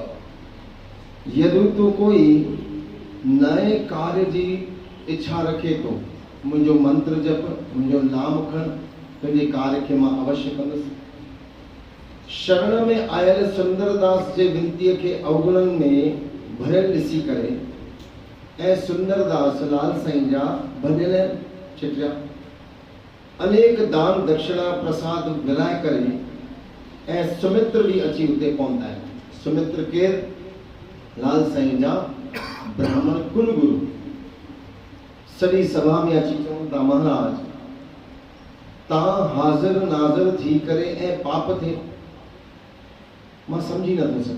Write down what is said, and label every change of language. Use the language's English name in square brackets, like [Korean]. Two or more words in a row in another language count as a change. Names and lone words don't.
[Sindhi] यदि तो कोई नए कार्य जी इच्छा रखे थो, मुंहिंजो मंत्र जप, मुंहिंजो नाम खण, तुंहिंजे कार्य खे मां अवश्य कंदुसि। शरण में आयल सुंदरदास जे विनतीअ खे अवगुणनि में भरियल ॾिसी करे ऐं सुंदरदास लाल साईं जा भॼन छिटिया, अनेक दान दक्षिणा प्रसाद विराए करे ऐं सुमित्र भी अची उते पहुता आहिनि। सुमित्र केर? लाल साईं जा ब्राह्मण कुल गुरु। सॼी सभा में अची चवनि था, महाराज तव्हां हाज़िर नाज़िर थी करे ऐं पाप थे मां सम्झी नथो सघां।